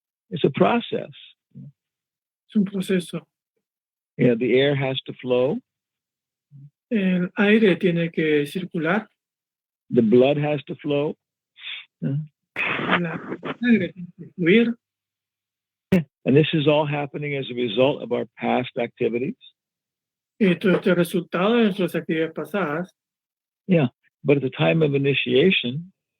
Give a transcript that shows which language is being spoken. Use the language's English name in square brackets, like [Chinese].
[English] It's a process. [Spanish] Es un proceso. [English] Yeah, the air has to flow. [Spanish] El aire tiene que circular. [English] The blood has to flow. [Spanish] La sangre tiene que fluir. [English] And this is all happening as a result of our past activities. [Spanish] Y todo este resultado de nuestras actividades pasadas. [English] Yeah, but at the time of initiation,